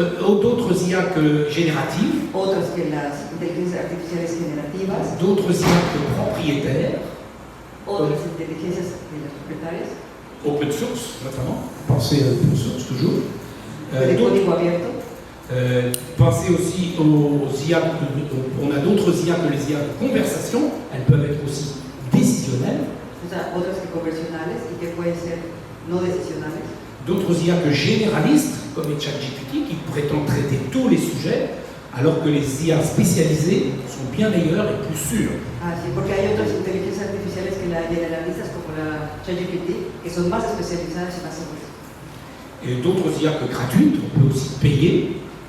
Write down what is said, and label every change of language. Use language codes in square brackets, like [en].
[fr] d'autres IA que génératives, [es] otras que las inteligencias artificiales generativas, [fr] d'autres IA que propriétaires, [es] otras inteligencias de las propietarias, [fr] open source notamment, pensez à open source toujours, [es] de código abierto. [fr] Pensez aussi aux IA, on a d'autres IA que les IA de conversation, elles peuvent être aussi décisionnelles. [es] O sea, otras que conversionales y que pueden ser no decisionales. [fr] D'autres IA que généralistes, comme les ChatGPT, qui prétendent traiter tous les sujets, alors que les IA spécialisées sont bien meilleures et plus sûres. [es] Ah, sí, porque hay otras inteligencias artificiales que las generalistas, como la ChatGPT, que son más especializadas y más seguras. [fr] Et d'autres IA que gratuites, on peut aussi payer.